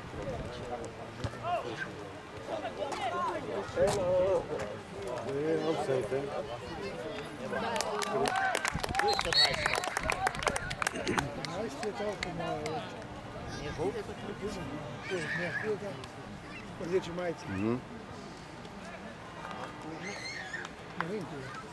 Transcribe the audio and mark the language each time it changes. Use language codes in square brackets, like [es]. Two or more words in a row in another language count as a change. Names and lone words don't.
[pl] Offside, Tu jest 14. [sl] 14 je toliko malo. [pl] Nie był? [sl] Rdeči majici. Ne vem, kje je.